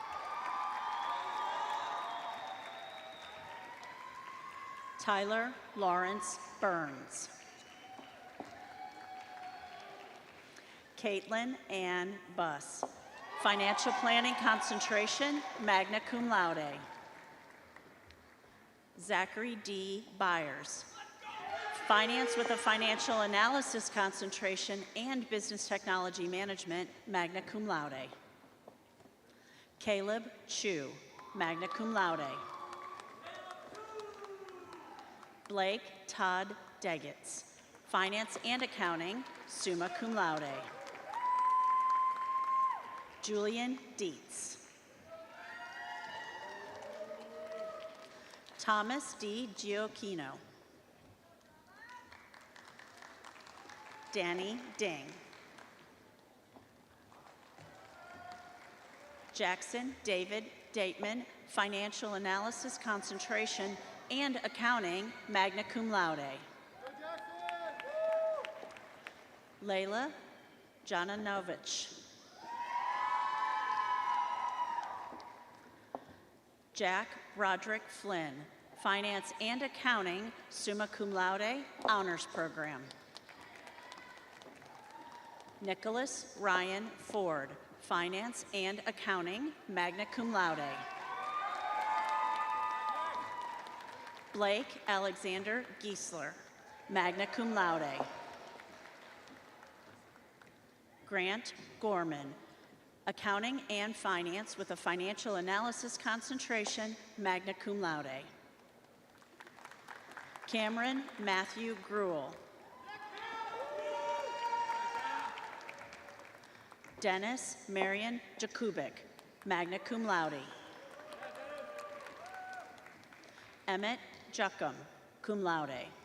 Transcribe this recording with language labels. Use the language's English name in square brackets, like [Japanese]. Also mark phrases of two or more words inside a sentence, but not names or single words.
[English] Tyler Lawrence Burns. Caitlin Ann Buss, Financial Planning Concentration, [Latin] magna cum laude. [English] Zachary D. Byers, Finance with a Financial Analysis Concentration and Business Technology Management, [Latin] magna cum laude. [English] Caleb Chu, [Latin] magna cum laude. [English] Blake Todd Degetz, Finance and Accounting, [Latin] summa cum laude. [English] Julian Dietz. Thomas D. Gioacchino. Danny Ding. Jackson David Dateman, Financial Analysis Concentration and Accounting, [Latin] magna cum laude. [English] Layla Jananovich. Jack Roderick Flynn, Finance and Accounting, [Latin] summa cum laude, [English] honors program. Nicholas Ryan Ford, Finance and Accounting, [Latin] magna cum laude. [English] Blake Alexander Giesler, [Latin] magna cum laude. [English] Grant Gorman, Accounting and Finance with a Financial Analysis Concentration, [Latin] magna cum laude. [English] Cameron Matthew Gruel. Dennis Marion Jakubik, [Latin] magna cum laude. [English] Emmett Juckum, [Latin] cum laude.